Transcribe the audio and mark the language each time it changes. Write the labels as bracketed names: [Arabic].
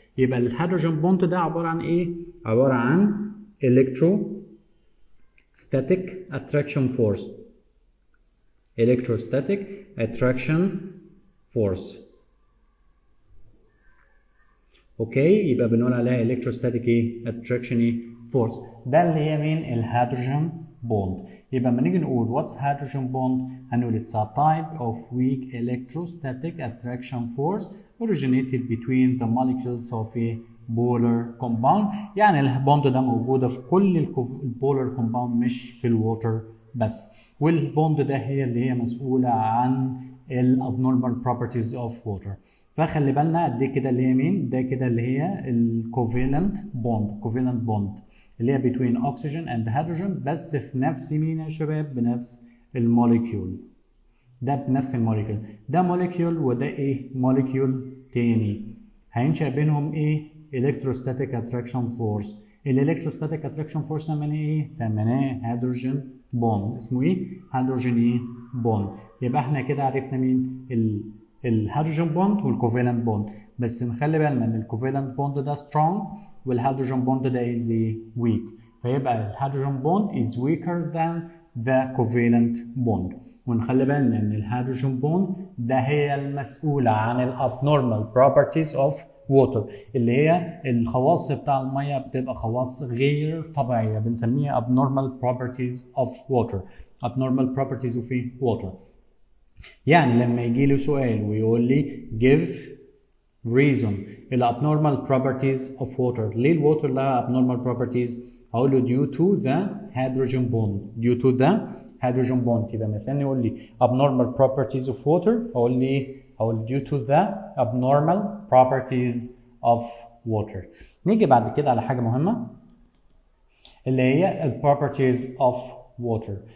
[Arabic] يبقى الهيدروجين بوند ده عباره عن ايه؟ عباره عن electrostatic attraction force. [English] electrostatic attraction force. [Arabic] اوكي، يبقى بنقول عليها electrostatic ايه؟ attraction ايه؟ force. ده اللي هي مين؟ الهيدروجين بوند. [English] يبقى لما نيجي نقول what's hydrogen bond هنقول it's a type of weak electrostatic attraction force originated between the molecules of a polar compound. [Arabic] يعني البوند ده موجوده في كل البولر كومباوند مش في الووتر بس. والبوند ده هي اللي هي مسؤوله عن الابنورمال بروبرتيز اوف ووتر. فخلي بالنا دي كده اللي هي مين؟ ده كده اللي هي الكوفالنت بوند. كوفالنت بوند اللي هي between oxygen and hydrogen بس في نفس مين يا شباب؟ بنفس الموليكيول. ده بنفس الموليكيول. ده موليكيول وده ايه؟ موليكيول تاني. هينشأ بينهم ايه؟ electrostatic attraction force. الالكتروستاتيك اتراكشن فورس سميناه ايه؟ سميناه هيدروجين بوند. اسمه ايه؟ هيدروجين ايه؟ بوند. يبقى احنا كده عرفنا مين؟ الهيدروجين بوند والكوفالنت بوند. بس نخلي بالنا ان الكوفالنت بوند ده سترونج والهيدروجين بوند ده از ويك. [English] فيبقى الهيدروجين bond is weaker than the covalent bond. [Arabic] ونخلي بالنا ان الهيدروجين بوند ده هي المسؤولة عن الابنورمال properties of water، اللي هي الخواص بتاع المية بتبقى خواص غير طبيعية بنسميها abnormal properties of water. [English] abnormal properties of water. [Arabic] يعني لما يجي لي سؤال ويقول لي give reason ال abnormal properties of water، ليه الووتر لها abnormal properties؟ هقول له due to the hydrogen bond. [English] due to the hydrogen bond. يبقى مثلا يقول لي abnormal properties of water، هقول due to the abnormal properties of water. [Arabic] نيجي بعد كده على حاجة مهمة اللي هي ال properties of water.